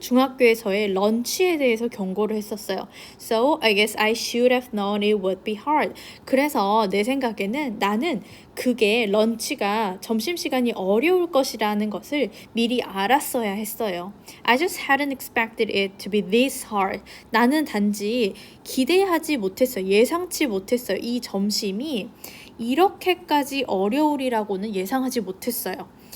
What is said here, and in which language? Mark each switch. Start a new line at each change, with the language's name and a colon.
Korean: 중학교에서의 런치에 대해서 경고를 했었어요.
English: So I guess I should have known it would be hard.
Korean: 그래서 내 생각에는 나는 그게 런치가 점심시간이 어려울 것이라는 것을 미리 알았어야 했어요.
English: I just hadn't expected it to be this hard.
Korean: 나는 단지 기대하지 못했어요. 예상치 못했어요. 이 점심이 이렇게까지 어려우리라고는 예상하지 못했어요.